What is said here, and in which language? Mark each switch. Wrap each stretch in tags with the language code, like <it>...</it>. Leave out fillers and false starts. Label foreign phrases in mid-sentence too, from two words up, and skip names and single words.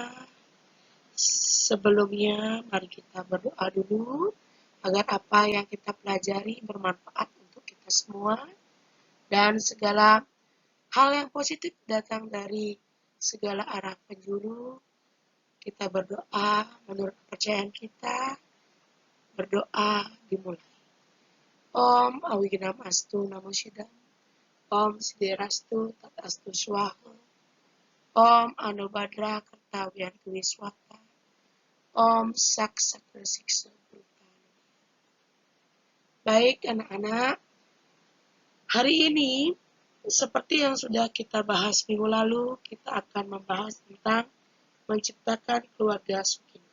<id>Sebelumnya, mari kita berdoa dulu agar apa yang kita pelajari bermanfaat untuk kita semua dan segala hal yang positif datang dari segala arah penjuru. Kita berdoa menurut kepercayaan kita, berdoa dimulai.</id> <sa>Om Awiginam Astu Namo Sidam, Om Siderastu Tatastu Swaha, Om Anubhadra Kartawiyantu Wiswata, Om Sak Sakra Siksa Brutana.</sa> <id>Baik anak-anak, hari ini seperti yang sudah kita bahas minggu lalu, kita akan membahas tentang menciptakan keluarga Sakinah.</id>